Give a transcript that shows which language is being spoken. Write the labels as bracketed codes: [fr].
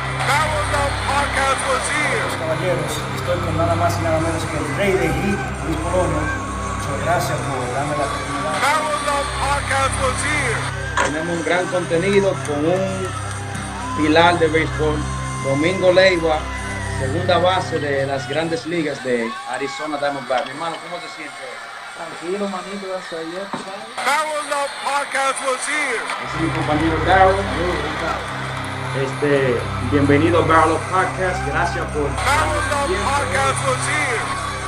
[en] BarrelUp podcast was here. [es] Caballeros, estoy con nada más y nada menos que el rey de hit, Luis Colono. Muchas gracias por darme la oportunidad. [en] BarrelUp podcast was here. [es] Tenemos un gran contenido con un pilar de béisbol, Domingo Leiva, segunda base de las grandes ligas de Arizona Diamondbacks. Mi hermano, ¿cómo te sientes? Tranquilo, manito, gracias a Dios. [en] BarrelUp podcast was here. [es] Ese es mi compañero Darryl. Bienvenido a BarrelUp Podcast. Gracias por [en] BarrelUp podcast was here.